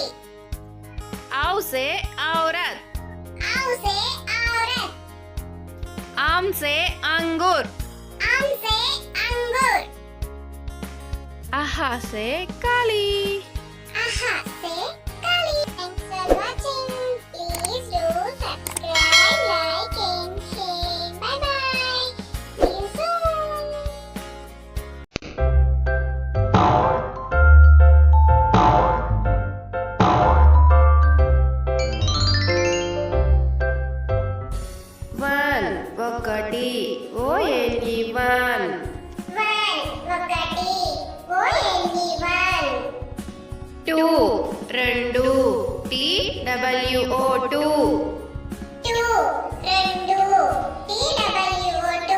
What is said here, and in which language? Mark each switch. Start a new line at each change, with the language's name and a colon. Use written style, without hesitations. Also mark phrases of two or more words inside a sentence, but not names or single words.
Hindi: औ से औरत. औ से औरत. आम से अंगूर. आम से अंगूर. आहा से काली. आहा से काली.
English: Thanks for watching. Please do subscribe, like and share. Bye bye. See you soon.
Telugu: వన్ ఒకటి.
English: O N E one. ఒకటి. O N E one. two రెండు. TWO two. two రెండు. TWO2.